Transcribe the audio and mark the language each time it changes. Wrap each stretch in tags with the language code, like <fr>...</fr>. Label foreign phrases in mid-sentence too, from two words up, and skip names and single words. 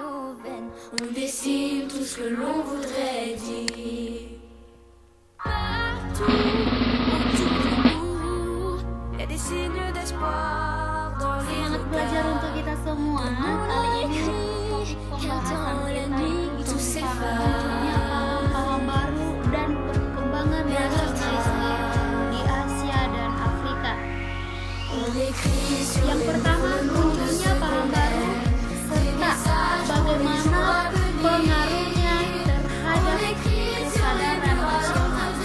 <fr>On dessine tout ce que l'on voudrait dire. Partout, autour de nous, y a des signes d'espoir dans les</fr> <id>Semangat belajar untuk kita semua. Kali ini topik pembahasan kita yaitu munculnya paham-paham baru dan perkembangan nasionalisme di Asia dan Afrika. Yang pertama, munculnya paham baru serta bagaimana pengaruhnya terhadap kesadaran nasional.</id>